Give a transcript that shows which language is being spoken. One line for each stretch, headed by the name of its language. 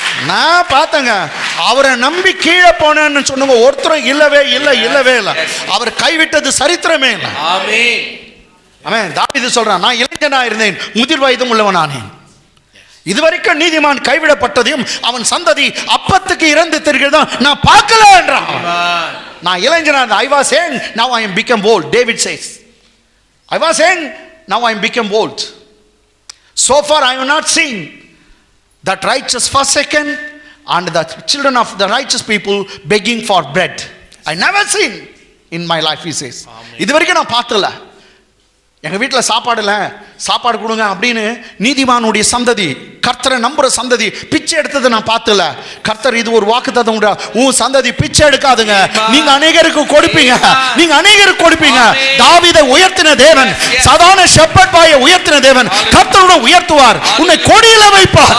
Tamil: நான் பார்த்தங்க, அவரை நம்பி கீழே போனேன்னு சொன்னவங்க ஒருத்தரும் இல்லவே இல்லை. அவர் கைவிட்டது சரித்திரமே இல்லை. ஆமென். தாவீது சொல்றான், நான் இளைஞனா இருந்தேன், முதிர் வயதும் உள்ளவனானேன். இதுவரைக்கும் நீதிமான் கைவிடப்பட்டதையும் அவன் சந்ததி அப்பத்துக்கு இறந்து தெரிகிறதா நான் பார்க்கல என்றான். நான் இளைஞனா இருந்தேன்.
English: I was saying now I am become old. David says, I was saying now I am become old. So far I have not seen that righteous forsaken and the children of the righteous people begging for bread. I never seen in my life, he says.
Tamil: இதுவரைக்கும் நான் பார்த்தல. எங்கள் வீட்டில் சாப்பாடு கொடுங்க அப்படின்னு நீதிமானுடைய சந்ததி, கர்த்தரை நம்புற சந்ததி பிச்சை எடுத்ததை நான் பார்த்தல. கர்த்தர் இது ஒரு வாக்குத்தத்தம் உண்டு, உன் சந்ததி பிச்சை எடுக்காதுங்க, நீங்க அநேகருக்கு கொடுப்பீங்க, நீங்க அநேகருக்கு கொடுப்பீங்க. தாவீதை உயர்த்தின தேவன், சாதாரண ஷெப்பர்ட் பாயை உயர்த்தின தேவன் கர்த்தரோட உயர்த்துவார், உன்னை கொடியில வைப்பார்.